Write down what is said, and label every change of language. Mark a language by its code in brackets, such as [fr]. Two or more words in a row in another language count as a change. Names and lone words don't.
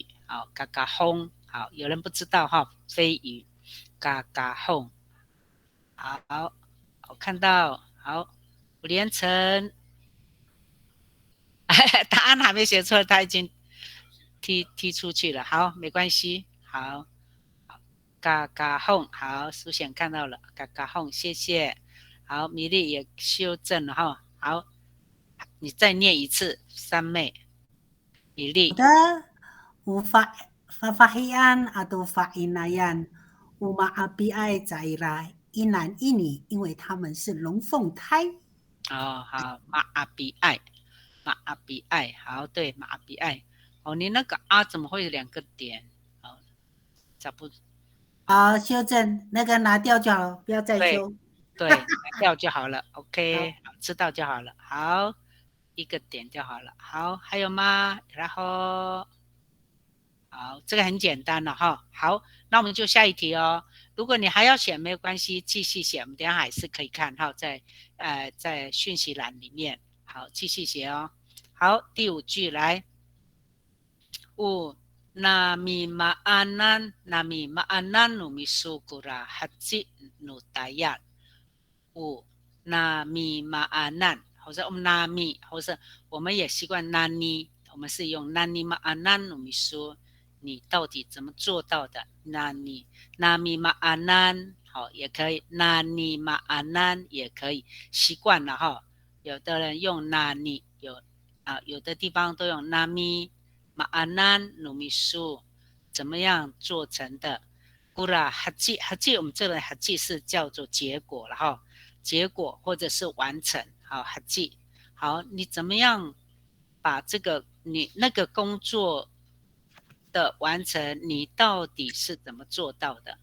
[zh] 好，嘎嘎哄，好，有人不知道哈，飞鱼，嘎嘎哄，好，我看到，好，吴连成，答案还没写错，他已经踢出去了，好，没关系，好，嘎嘎哄，好，苏显看到了，嘎嘎哄，谢谢，好，米粒也修正了哈，好，你再念一次，三妹，米粒。好 [ami] 的。Fafahian atau fainayan uma api zaira [zh] 一男一女，因为他们是龙凤胎。好，马阿比爱，好，对，马阿比爱。你那个啊怎么会有2个点？找不？修正那个拿掉就好，不要再修。对，拿掉就好了。OK， 知道就好了。好，1个点就好了。好，还有吗？然后。好，这个很简单了哈。好，那我们就下一题哦。如果你还要写没有关系，继续写，我们等一下还是可以看哈，在讯息栏里面。好，继续写哦。好，第5句来。 [ami] Nami ma'anan numisukura haji nutayat。Nami ma'anan， [zh] 或者我们 nami， 或者我们也习惯 nani， 我们是用 [ami] nani ma'anan numisu。 [zh] 你到底怎么做到的？那你 [ami] Nami ma'anan [zh] 好也可以， [ami] Nani ma'anan [zh] 也可以，习惯了哈。有的人用 Nani， 有的地方都用 [ami] Nami ma'anan numisu， [zh] 怎么样做成的 ？ [ami] Gura haji [zh] 我们这里 haji 是叫做结果了哈，结果或者是完成。好 haji， 好，你怎么样把这个你那个工作的完成，你到底是怎么做到的？